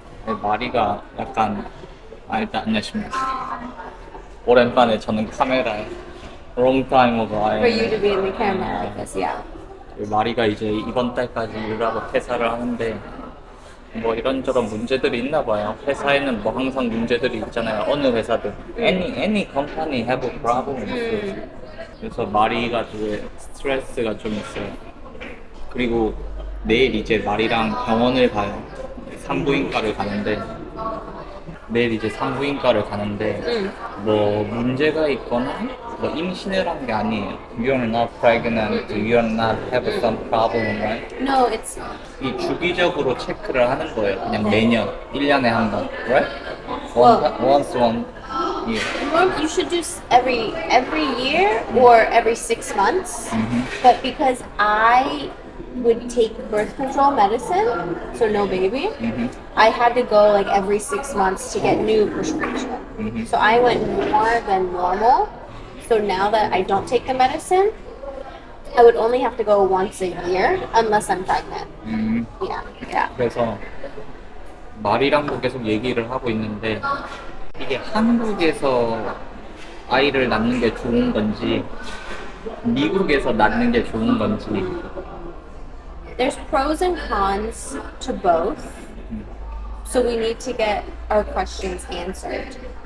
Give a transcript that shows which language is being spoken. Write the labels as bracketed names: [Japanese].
[Korean] 마리가 약간 일단 안녕하십니까. 오랜만에 저는 카메라에 [English] long time ago For you to be in the camera like this, yeah. [Korean] 마리가 이제 이번 달까지 일을 하고 퇴사를 하는데 뭐 이런저런 문제들이 있나 봐요. 회사에는 뭐 항상 문제들이 있잖아요. 어느 회사든 [English] any company have a problem. [Korean] 그래서 마리가 되게 스트레스가 좀 있어요. 그리고 내일 이제 마리랑 병원을 가요. 산부인과를 가는데 내일 이제 산부인과를 가는데 뭐 문제가 있거나 뭐 임신을 한 게 아니에요. [English] You're not pregnant, you're not have some problem, right? No, it's [Korean] 이 주기적으로 체크를 하는 거예요. 그냥 매년 1년에 한 번, right? [English] Once one year. you should do every year or every 6 months. But because I would take birth control medicine, so no baby, I had to go like every 6 months to get new prescription. So I went more than normal. So now that I don't take the medicine, I would only have to go once a year unless I'm pregnant. Yeah. [Korean] 그래서 마리랑도 계속 얘기를 하고 있는데 이게 한국에서 아이를 낳는 게 좋은 건지 미국에서 낳는 게 좋은 건지. [English] There's pros and cons to both. So we need to get our questions answered.